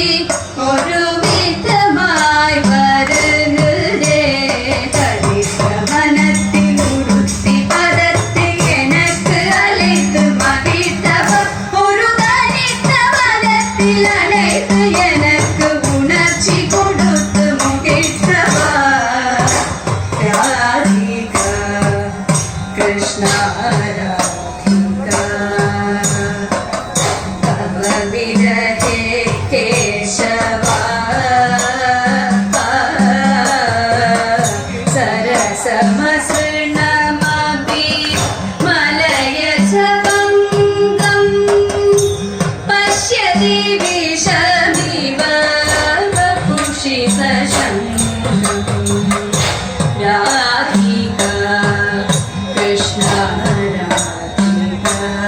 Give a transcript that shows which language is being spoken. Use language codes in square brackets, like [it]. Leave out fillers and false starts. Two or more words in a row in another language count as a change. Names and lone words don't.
[ta] ஒரு விதமாய் வருகுதே கடித்த மனத்தில் உறுத்தி பதத்தில் எனக்கு அழைத்து மகிழ்ந்தவர் ஒரு தனித்த மனத்தில் அழைத்து எனக்கு உணர்ச்சி கொடுத்து முகிழ்த்தவர் [sa] राधिका कृष्ण राधिका तव विरहे केशवा सरसमसृणमपि मलयजभङ्गं पश्यति विषमिव वपुषि सशङ्कम् राधिका कृष्ण राधिका